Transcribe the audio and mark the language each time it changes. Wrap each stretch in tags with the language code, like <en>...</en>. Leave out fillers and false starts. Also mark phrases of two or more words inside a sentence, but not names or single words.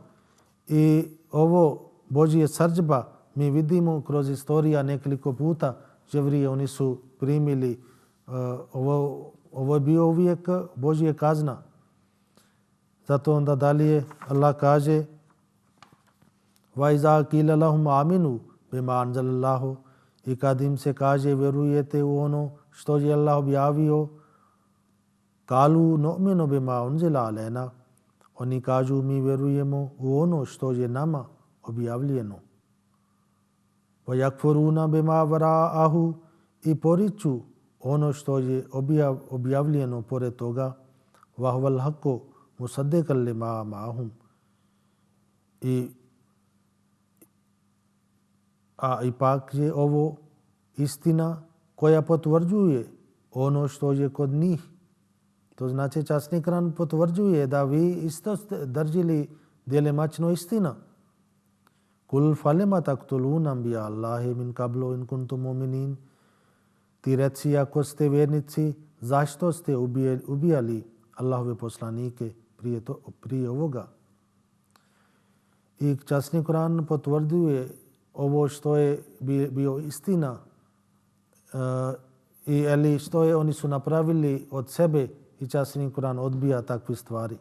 <bs>I ovo Božje srdžba mi vidimo kroz istorija nekoliko puta. Jevrije oni su primili ovo je bio uvijek Božje kazna. Zato onda dalje Allah kaže</bs> <ar>وَإِذَا قِيلَ لَهُمْ آمِنُوا بِمَا أَنزَلَ اللَّهُ.</ar> <bs>I kad im se kaže vjerujete u ono što je Allah objavio,</bs> <ar>قَالُوا نُؤْمِنُ بِمَا أُنزِلَ عَلَيْنَا.</ar> <bs>Oni kažu mi vjerujemo u ono što je nama objavljeno.</bs> <ar>وَيَكْفُرُونَ بِمَا وَرَاءَهُ.</ar> <bs>I poriču ono što je objavljeno pored toga.</bs> <ar>وَهُوَ الْحَقُّ مُصَدِّقًا لِمَا مَعَهُمْ.</ar> <bs>A ipak je ovo istina koja potvrđuje ono što je kod njih. To znači časni Kur'an potvrđuje da vi isto ste držili djelemačno istina.</bs> <ar>قُلْ فَلِمَ تَقْتُلُونَ أَنبِيَاءَ اللَّهِ مِن قَبْلُ إِن كُنتُم مُّؤْمِنِينَ.</ar> <bs>Ti reci ako ste vjernici, zašto ste ubijali Allahove poslanike prije ovoga? I časni Kur'an potvrđuje ovo što je bio istina ili što je oni su napravili od sebe i časni Kur'an odbija takve stvari.</bs>